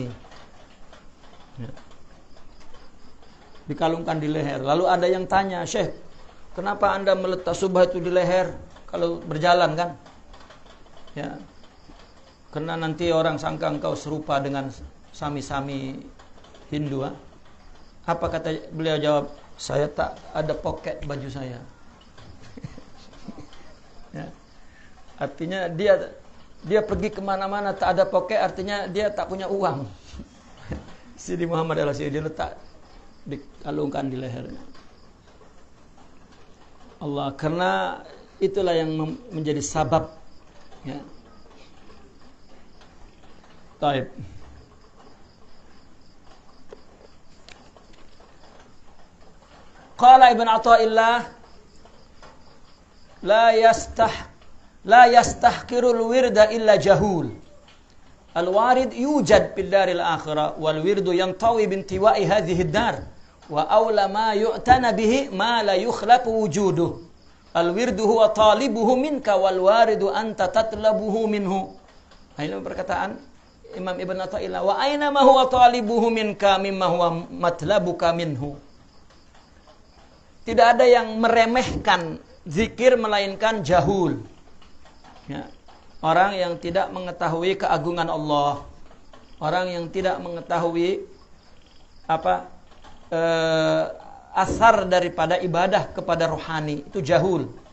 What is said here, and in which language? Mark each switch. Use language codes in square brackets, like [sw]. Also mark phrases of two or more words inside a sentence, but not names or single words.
[ms] Ya. Dikalungkan di leher. Lalu ada yang tanya, Syekh, kenapa Anda meletak subah itu di leher kalau berjalan kan? Ya. Karena nanti orang sangka engkau serupa dengan sami-sami Hindu. Apa kata beliau jawab? Saya tak ada poket baju saya. Ya. Artinya dia pergi kemana-mana tak ada poket, artinya dia tak punya uang. Sidi Muhammad Al-Hashimi dia letak dikalungkan di lehernya. Allah, karena itulah yang menjadi sabab. Ya. Taib. [ar] قال ابن عطاء الله، لا يستحقر الورد إلا جهول. الوارد يوجد في الدار الآخرة والورد ينطوي بانطواء هذه الدار وأولى ما يعتنى به ما لا يخلف وجوده. الورد هو طالبه منك والوارد أنت تطلبه منه. [ms] Ini perkataan Imam Ibn Athaillah, [ar] وأين ما هو طالبه منك مما هو مطلبك منه. [ms] Tidak ada yang meremehkan zikir melainkan jahul. Ya. Orang yang tidak mengetahui keagungan Allah, orang yang tidak mengetahui asar daripada ibadah kepada rohani, itu jahul.